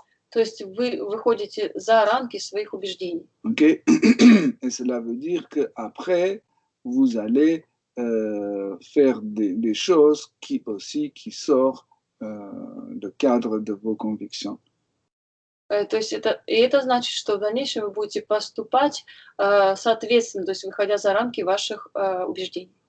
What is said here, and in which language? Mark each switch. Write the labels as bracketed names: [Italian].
[Russian] То есть вы выходите за рамки своих убеждений. [English] Okay? [French] Et cela veut dire qu'après, vous allez faire des choses qui sortent du cadre de vos convictions. [Russian] То есть это значит, что в дальнейшем вы будете поступать соответственно, то есть выходя за рамки ваших убеждений.